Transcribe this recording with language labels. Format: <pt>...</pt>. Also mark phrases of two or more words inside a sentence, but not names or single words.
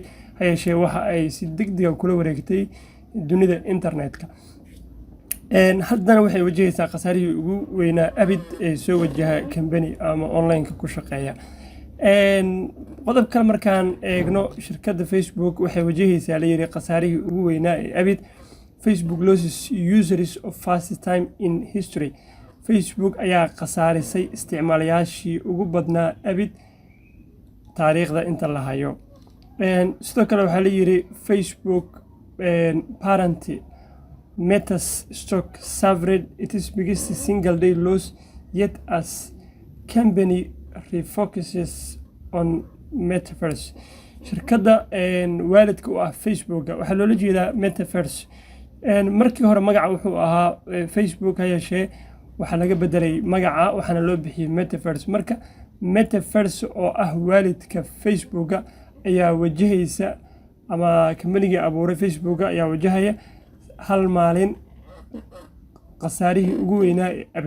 <so>ha yeeshee waxa ay si degdeg ah kula wareegtay dunida internetka. haddana waxay wajahaysaa khasaarihii ugu weynaa abid ee soo wajaha company ama online-ka ku shaqeeya. qodob kale markaan eegno shirkadda Facebook waxay wajahaysaa la yiri khasaarihii ugu weynaa ee abid.</so> <en>Facebook loses users of first time in history.</en> <so>Facebook ayaa khasaarisay isticmaalayaashii ugu badnaa abid taariikhda inta la hayo. sidoo kale waxaa la yiri</so> <en>Facebook parent Meta's stock suffered its biggest single day loss yet as company refocuses on metaverse.</en> <so>shirkadda waalidka u ah Facebook waxaa loola jeedaa metaverse. markii hore magaca wuxuu ahaa Facebook, ha yeeshee waxaa laga bedelay magaca waxaana loo bixiyay metaverse. marka metaverse oo ah waalidka Facebook ayaa wajahaysa ama kambanigii abuuray Facebook ayaa wajahaya hal maalin khasaarihii ugu weynaa ee abid.</so>